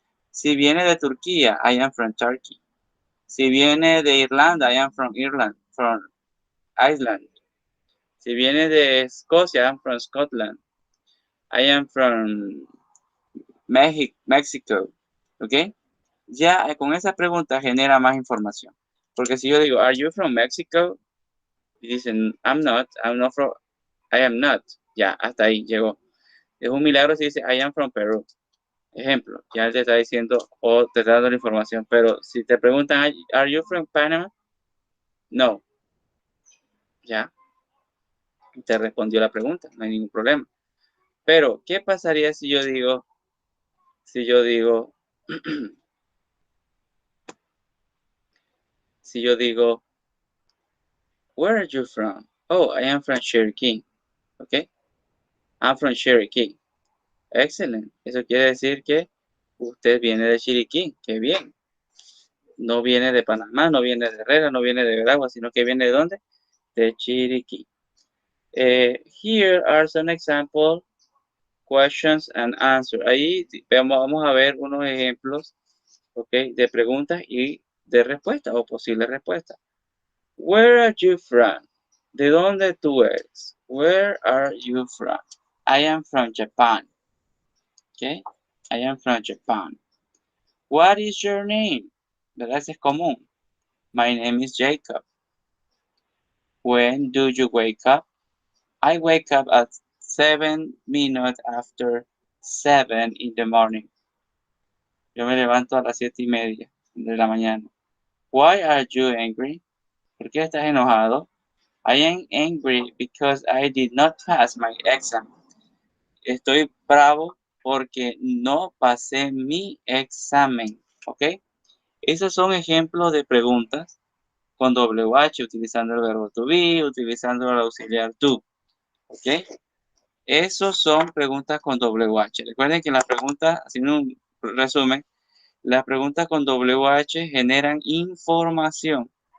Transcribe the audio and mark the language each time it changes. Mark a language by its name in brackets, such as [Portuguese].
[Spanish] Si viene de Turquía, [English] I am from Turkey. [Spanish] Si viene de Irlanda, [English] I am from Ireland, from Iceland. [Spanish] Si viene de Escocia, [English] I am from Scotland. I am from Mexico. ¿Ok? [Spanish] Ya con esa pregunta genera más información. Porque si yo digo, [English] are you from Mexico? [Spanish] Y dicen, [English] I'm not from, I am not. [Spanish] Ya, hasta ahí llegó. Es un milagro si dice, [English] I am from Peru. [Spanish] Ejemplo, ya te está diciendo o te está dando la información. Pero si te preguntan, [English] are you from Panama? [Spanish] No. Ya. Te respondió la pregunta, no hay ningún problema. Pero, ¿qué pasaría si yo digo, si yo digo, [English] where are you from? Oh, I am from Cherokee. ¿Ok? I'm from Cherokee. [Spanish] Excelente. Eso quiere decir que usted viene de Chiriquí. Qué bien. No viene de Panamá, no viene de Herrera, no viene de Veragua, sino que viene de ¿dónde? De Chiriquí. [English] Here are some example questions and answers. [Spanish] Ahí vamos a ver unos ejemplos, ¿ok? De preguntas y de respuestas o posibles respuestas. [English] Where are you from? [Spanish] ¿De dónde tú eres? [English] Where are you from? I am from Japan. ¿Ok? I am from Japan. What is your name? ¿Verdad? [Spanish] Ese es común. [English] My name is Jacob. When do you wake up? I wake up at 7 minutes after 7 in the morning. [Spanish] Yo me levanto a las 7:30 de la mañana. [English] Why are you angry? [Spanish] ¿Por qué estás enojado? [English] I am angry because I did not pass my exam. [Spanish] Estoy bravo porque no pasé mi examen. ¿Ok? Esos son ejemplos de preguntas con WH, utilizando el verbo to be, utilizando el auxiliar to. ¿Ok? Esos son preguntas con WH. Recuerden que las preguntas, haciendo un resumen, las preguntas con WH generan información.